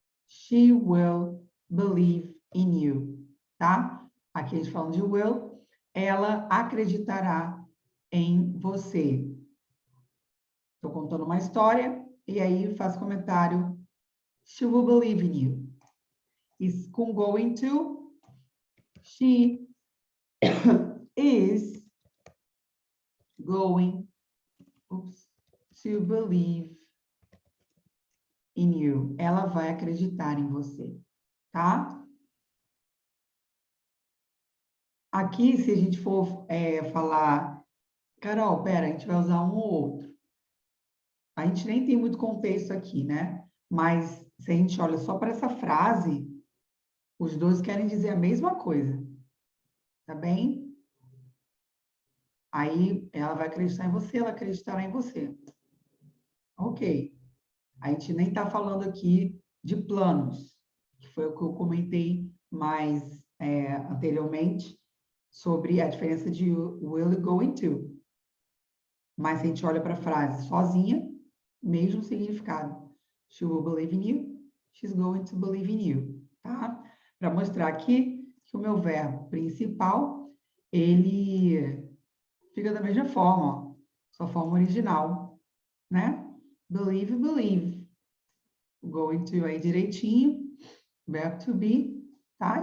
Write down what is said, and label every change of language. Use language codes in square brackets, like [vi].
[en] She will believe in you. Tá? [pt] Aqui a gente fala de will. Ela acreditará em você. Estou contando uma história e aí faz comentário. [en] She will believe in you. [pt] E com [en] going to, she is going to believe in you. [pt] Ela vai acreditar em você, tá? Aqui, se a gente for falar, Carol, pera, a gente vai usar um ou outro. A gente nem tem muito contexto aqui, né? Mas se a gente olha só para essa frase, os dois querem dizer a mesma coisa. Tá bem? Aí ela vai acreditar em você, ela acreditará em você. Ok. A gente nem está falando aqui de planos, que foi o que eu comentei mais anteriormente, sobre a diferença de will e going to. Mas se a gente olha para a frase sozinha, mesmo significado. [en] She will believe in you, she's going to believe in you. [pt] Tá? Para mostrar aqui que o meu verbo principal, ele fica da mesma forma, ó, sua forma original, né? Believe, believe. Going to aí direitinho, verbo to be, tá?